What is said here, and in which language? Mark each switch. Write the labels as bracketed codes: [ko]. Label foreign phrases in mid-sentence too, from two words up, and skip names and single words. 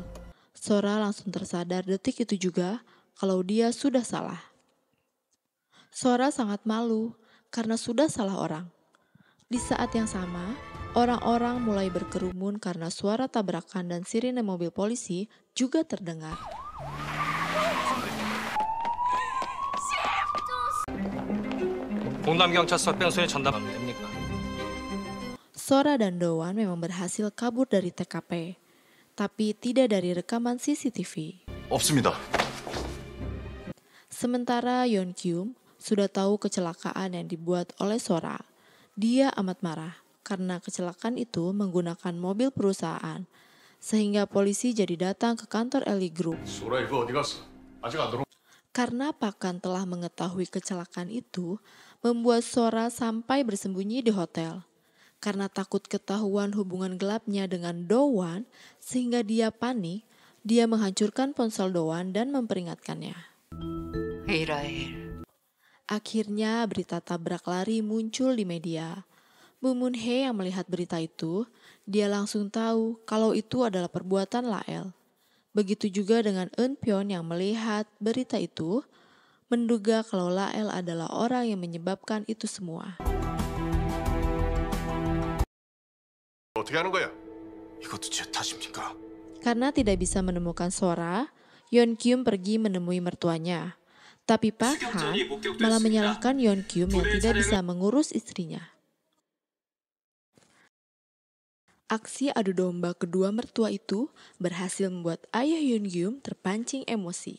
[id] Sora langsung tersadar detik itu juga kalau dia sudah salah. Sora sangat malu karena sudah salah orang. Di saat yang sama, orang-orang mulai berkerumun karena suara tabrakan dan sirine mobil polisi juga terdengar. [ko] 동남경찰서 뺑소니 전담하면 됩니까? [id] Sora dan Do-won memang berhasil kabur dari TKP, tapi tidak dari rekaman CCTV. [ko] 없습니다. [id] Sementara Yeon Gyum sudah tahu kecelakaan yang dibuat oleh Sora. Dia amat marah karena kecelakaan itu menggunakan mobil perusahaan, sehingga polisi jadi datang ke kantor Ellie Group. [ko] 소라 이거 어디 갔어? 아직 안 들어. [id] Karena Pakhan telah mengetahui kecelakaan itu, membuat Sora sampai bersembunyi di hotel. Karena takut ketahuan hubungan gelapnya dengan Do-won, sehingga dia panik, dia menghancurkan ponsel Do-won dan memperingatkannya. 이라엘. Akhirnya berita tabrak lari muncul di media. Bu Moon-hee yang melihat berita itu, dia langsung tahu kalau itu adalah perbuatan Lael. Begitu juga dengan Eun-pyeon yang melihat berita itu, menduga kalau Lael adalah orang yang menyebabkan itu semua. [ko] 어떻게 하는 거야? 이것도 제 탓입니까? [id] Karena tidak bisa menemukan Sora, Yeon-kyum pergi menemui mertuanya. Tapi Pakhan malah menyalahkan Yeon-kyum yang tidak bisa mengurus istrinya. Aksi adu domba kedua mertua itu berhasil membuat ayah Yeon-kyum terpancing emosi.